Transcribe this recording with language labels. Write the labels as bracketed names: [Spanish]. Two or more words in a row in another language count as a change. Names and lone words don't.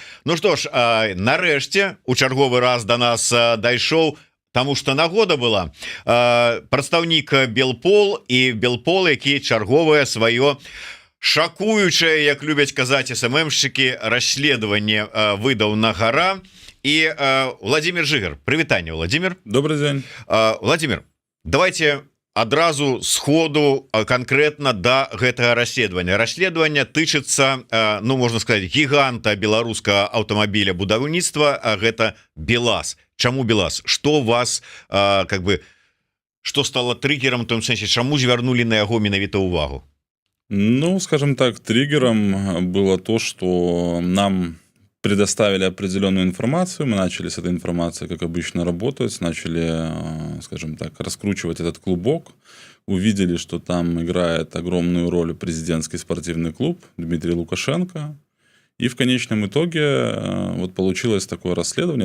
[Belarusian] Ну што ж, нарэшце у чарговы раз до нас дайшоў, [Russian] тому что [Belarusian] нагода была, прадстаўнік Белпол і Белпол, які чарговае сваё шакуючае, як любяць казаць СММшчыкі, расследаванне выдаў на гара. І Владимир Жыгар, прывітанне, Владимир. [Russian] Добрый день. [Belarusian] Владимир, давайте адразу сходу конкретно до гэтага расследавання тычыцца, ну можна сказать, гіганта беларускага аўтамабіля будаўніцтва, а гэта БелАЗ. Чаму БелАЗ? [Russian] Что вас как бы что стало триггером, [Belarusian] в том сэнсе, чаму звярнули на яго менавіта увагу? [Russian] Ну, скажем так, триггером было то, что нам предоставили определенную информацию, мы начали с этой информацией, как обычно, работать, начали, скажем так, раскручивать этот клубок, увидели, что там играет огромную роль президентский спортивный клуб Дмитрий Лукашенко, и в конечном итоге вот получилось такое расследование.